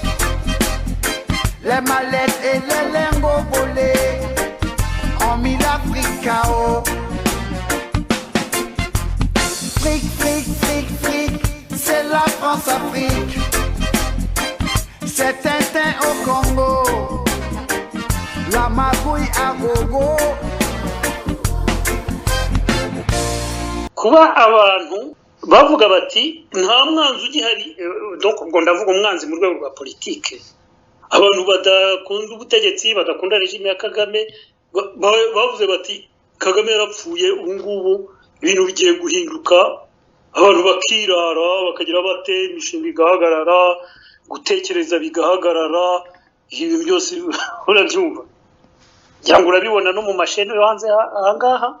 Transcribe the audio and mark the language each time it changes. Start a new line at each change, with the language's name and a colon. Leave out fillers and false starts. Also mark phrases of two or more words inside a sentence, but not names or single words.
French: Les mallettes et les lingots volés ont mis l'Afrique KO. Fric, fric, fric, fric, c'est la France-Afrique. C'est Tintin au Congo, la magouille à gogo.
Kinyarwanda: Kuba abantu bavuga bati nta mwanzi ugihari, donc ubwo ndavuga umwanzi mu rwego rwa politike, abantu badakunda ubutegetsi, badakunda regime ya Kagame, bavuze bati Kagame yarapfuye, ubu ngubu ibintu bigiye guhinduka, abantu bakirara bakagira bate, imishinga igahagarara, gutekereza bigahagarara, ibi byose urabyumva cyangwa urabibona no mu mashene yo hanze ahangaha.